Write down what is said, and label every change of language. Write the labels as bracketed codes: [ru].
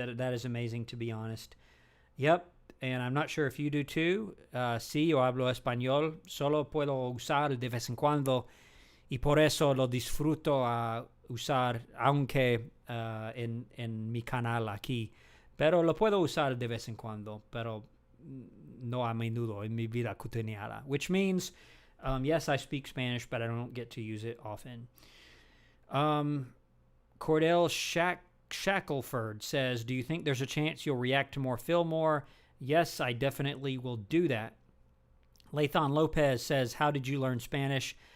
[en] That is amazing, to be honest. Yep, and I'm not sure if you do, too. [es] Sí, yo hablo español. Solo puedo usar de vez en cuando, y por eso lo disfruto a usar, aunque en mi canal aquí. Pero lo puedo usar de vez en cuando, pero no a menudo en mi vida cotidiana. [en] Which means, yes, I speak Spanish, but I don't get to use it often. Cordell Shackelford says, do you think there's a chance you'll react to more Fillmore? Yes, I definitely will do that. Lathan Lopez says, how did you learn Spanish?